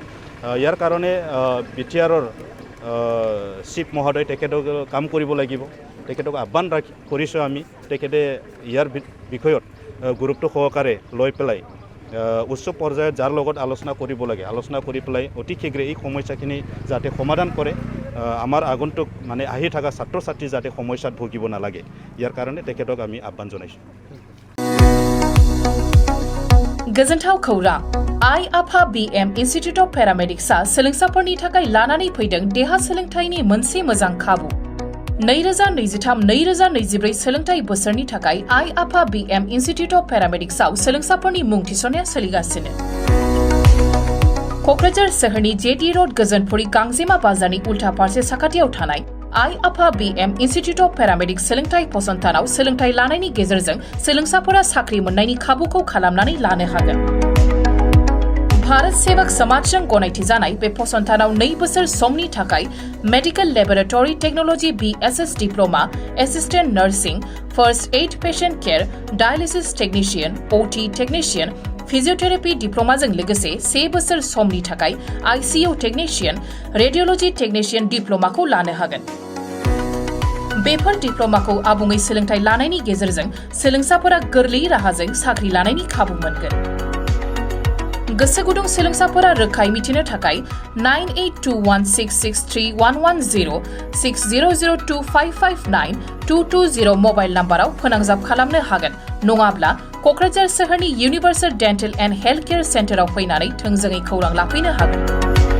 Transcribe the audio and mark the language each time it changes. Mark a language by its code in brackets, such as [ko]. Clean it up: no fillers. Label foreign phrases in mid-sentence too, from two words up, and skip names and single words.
[as] ইয়াৰ কাৰণে BTRৰ চিফ মহোদয় তেখেতক কাম কৰিব লাগিব, তেখেতক আহ্বান কৰিছোঁ আমি, তেখেতে ইয়াৰ বিষয়ত গুৰুত্ব সহকাৰে লৈ পেলাই উচ্চ পৰ্যায়ত যাৰ লগত আলোচনা কৰিব লাগে আলোচনা কৰি পেলাই অতি শীঘ্ৰে এই সমস্যাখিনি যাতে সমাধান কৰে, আমাৰ আগন্তুক মানে আহি থকা ছাত্ৰ ছাত্ৰী যাতে সমস্যাত ভুগিব নালাগে, ইয়াৰ কাৰণে তেখেতক আমি আহ্বান জনাইছোঁ। [brx] गोजोनथाव खौरां आइ आफा BM इन्स्टिट्यूट अफ पेरामेडिक्सआ सोलोंसाफोरनि थाखाय लानानै फैदों देहा सोलोंथायनि मोनसे मोजां खाबु। 2023-2024 सोलोंथाय बोसोरनि थाखाय आइ आफा BM इन्स्टिट्यूट अफ पेरामेडिक्सआव सोलोंसाफोरनि मुं थिसननाया सोलिगासिनो। क'क्राझार सोहोरनि JD रोड गोजोनपुरी गांजेमा बाजारनि उल्था फारसे साखाथियाव थानाय आइ आफा BM इन्स्टिट्यूट अफ पेरामेडिक्स सोलोंथाय फसंथानाव सोलोंथाय लानायनि गेजेरजों सोलोंसाफोरा साख्रि मोननायनि खाबुखौ खालामनानै लानो हागोन। भारत सेवक समाजजों गनायथि जानाय बे फसंथानाव 2 बोसोर समनि थाखाय [en] medical laboratory technology BSS diploma, assistant nursing, first aid patient care, dialysis technician, OT technician, [brx] फिजियोथेरापि डिप्ल'माजों लोगोसे 1 बोसोर समनि थाखाय [en] ICU technician, radiology technician [brx] डिप्ल'माखौ लानो हागोन। बेफोर डिप्ल'माखौ आबुङै सोलोंथाइ लानायनि गेजेरजों सोलोंसाफोरा गोरलै राहाजों साख्रि लानायनि खाबु मोनगोन। गोसो गुदुं सोलोंसाफोरा रोखायै मिथिनो थाखाय 9821663110 6002559220 [en] mobile number [brx] फोनांजाब खालामनो हागोन, नङाब्ला क'क्राझार सोहोरनि इउनिभार्सेल डेन्टेल एन्ड हेल्थ केयार सेन्टाराव फैनानै थोंजोङै खौरां लाफैनो हागोन।